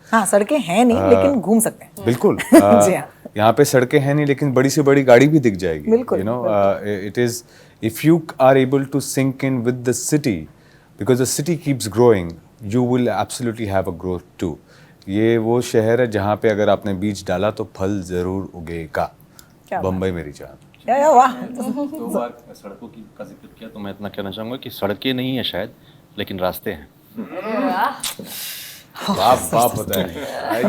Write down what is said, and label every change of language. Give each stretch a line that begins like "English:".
Hindi: हाँ, सड़कें हैं नहीं लेकिन घूम सकते हैं। बिल्कुल। जी हाँ। यहाँ पे सड़कें हैं नहीं लेकिन बड़ी से बड़ी गाड़ी भी दिख जाएगी। बिल्कुल,
English: You know, it is, if you are able to sink in with the city, because the city keeps growing, you will absolutely have a growth too.
Hindi: ये वो शहर है जहाँ पे अगर आपने बीज डाला तो फल जरूर उगेगा। बम्बई मेरी जान। या वाह। 2 बार सड़कों की का जिक्र किया तो मैं इतना कहना चाहूँगा कि सड़कें नहीं है शायद, लेकिन रास्ते हैं। बाप होता है।